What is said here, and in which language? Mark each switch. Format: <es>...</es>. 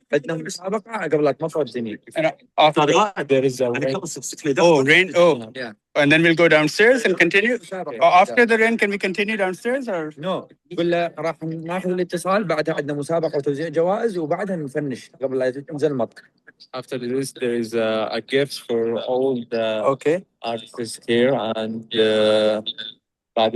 <ar>بدنا مسابقه قبل لا تمطر الدنيا.</ar> <en>There is a rain. Oh, rain. Oh, yeah. And then we'll go downstairs and continue. After the rain, can we continue downstairs or? No.</en> <ar>قول له راح ناخذ الاتصال بعدها عندنا مسابقه وتوزيع جوائز وبعدها نفنش قبل لا ينزل المطر.</ar> <en>After this, there is a gift for all the artists here and بعد</en>